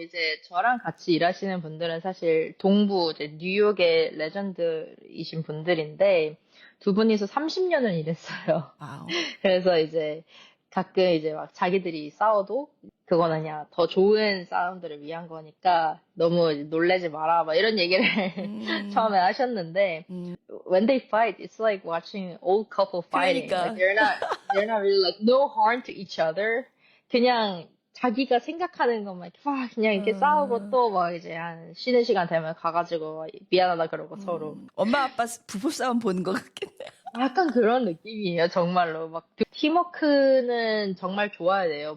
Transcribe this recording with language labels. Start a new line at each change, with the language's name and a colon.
Korean: 이제 저랑 같이 일하시는 분들은 사실 동부 이제 뉴욕의 레전드이신 분들인데 두 분이서 30년을 일했어요. 와우. 그래서 이제 가끔 이제 막 자기들이 싸워도 그거는 그냥 더 좋은 사람들을 위한 거니까 너무 놀래지 마라 막 이런 얘기를 처음에 하셨는데
English: when they fight it's like watching old couple fighting.
Korean: 그러니까.
English: Like they're not really like no harm to each other.
Korean: 그냥 자기가 생각하는 것만 이렇게 막 그냥 이렇게 싸우고 또 막 이제 한 쉬는 시간 되면 가가지고 미안하다 그러고 서로 엄마 아빠 부부싸움 보는 것 같겠네. 약간 그런 느낌이에요, 정말로. 막, 팀워크는 정말 좋아야 돼요.